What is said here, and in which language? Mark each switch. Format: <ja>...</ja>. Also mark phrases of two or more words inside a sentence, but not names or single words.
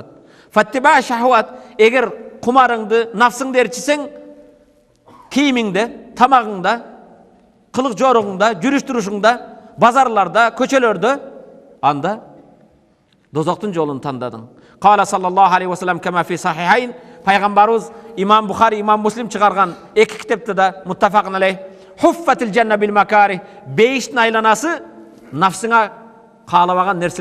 <ar>فاتبع شهوات.</ar> <ky>Эгер кумарыңды, нафсыңды ээрчисең, кийимиңде, тамагыңда, кылык жоругуңда, жүрүш турушуңда, базарларда, көчөлөрдө, анда дозоктун жолун тандадың.</ky> <ar>قال صلى الله عليه وسلم كما في الصحيحين.</ar> <ky>Пайгамбарыбыз Имам Бухари, Имам Муслим чыгарган эки китепте да</ky> <ar>متفق عليه. حفت الجنة بالمكاره.</ar> <ky>Бейиштин айланасы нафсыңа каалабаган нерселер</ky>